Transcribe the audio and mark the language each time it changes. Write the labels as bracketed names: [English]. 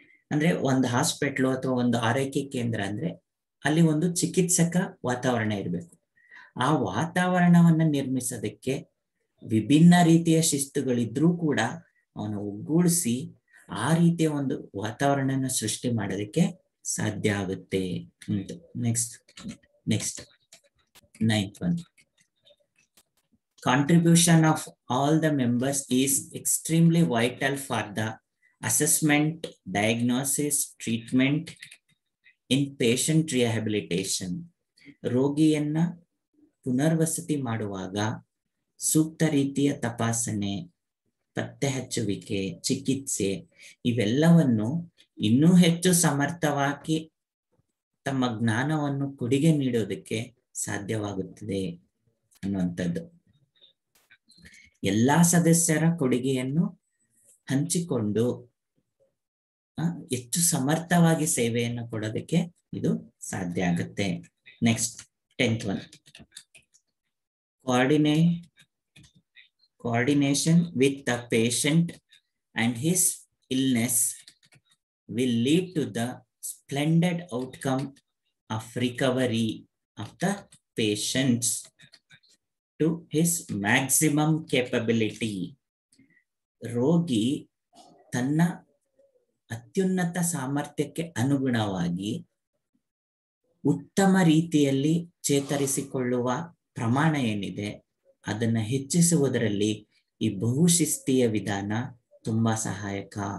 [Kannada] ಅಂದ್ರೆ ಒಂದು ಹಾಸ್ಪಿಟ್ಲು ಅಥವಾ ಒಂದು ಆರೈಕೆ ಕೇಂದ್ರ ಅಂದ್ರೆ ಅಲ್ಲಿ ಒಂದು ಚಿಕಿತ್ಸಕ ವಾತಾವರಣ ಇರಬೇಕು. ಆ ವಾತಾವರಣವನ್ನ ನಿರ್ಮಿಸೋದಕ್ಕೆ ವಿಭಿನ್ನ ರೀತಿಯ ಶಿಸ್ತುಗಳಿದ್ರೂ ಕೂಡ ಅವನ ಒಗ್ಗೂಡಿಸಿ ಆ ರೀತಿಯ ಒಂದು ವಾತಾವರಣನ ಸೃಷ್ಟಿ ಮಾಡೋದಕ್ಕೆ ಸಾಧ್ಯ ಆಗುತ್ತೆ. [English] Next, ninth one, contribution of all the members is extremely vital for the assessment, diagnosis, treatment in patient rehabilitation. [Kannada] ರೋಗಿಯನ್ನ ಪುನರ್ವಸತಿ ಮಾಡುವಾಗ ಸೂಕ್ತ ರೀತಿಯ ತಪಾಸಣೆ, ಪತ್ತೆ ಹಚ್ಚುವಿಕೆ, ಚಿಕಿತ್ಸೆ ಇವೆಲ್ಲವನ್ನು ಇನ್ನೂ ಹೆಚ್ಚು ಸಮರ್ಥವಾಗಿ ತಮ್ಮ ಜ್ಞಾನವನ್ನು ಕೊಡುಗೆ ನೀಡೋದಕ್ಕೆ ಸಾಧ್ಯವಾಗುತ್ತದೆ ಅನ್ನುವಂಥದ್ದು. ಎಲ್ಲಾ ಸದಸ್ಯರ ಕೊಡುಗೆಯನ್ನು ಹಂಚಿಕೊಂಡು ಹೆಚ್ಚು ಸಮರ್ಥವಾಗಿ ಸೇವೆಯನ್ನು ಕೊಡೋದಕ್ಕೆ ಇದು ಸಾಧ್ಯ ಆಗುತ್ತೆ. [English] Next, 10th one, coordination with the patient and his illness will lead to the splendid outcome of recovery of the patients. To his maximum capability. [Kannada] ರೋಗಿ ತನ್ನ ಅತ್ಯುನ್ನತ ಸಾಮರ್ಥ್ಯಕ್ಕೆ ಅನುಗುಣವಾಗಿ ಉತ್ತಮ ರೀತಿಯಲ್ಲಿ ಚೇತರಿಸಿಕೊಳ್ಳುವ ಪ್ರಮಾಣ ಏನಿದೆ ಅದನ್ನ ಹೆಚ್ಚಿಸುವುದರಲ್ಲಿ ಈ ಬಹುಶಿಸ್ತೀಯ ವಿಧಾನ ತುಂಬಾ ಸಹಾಯಕ.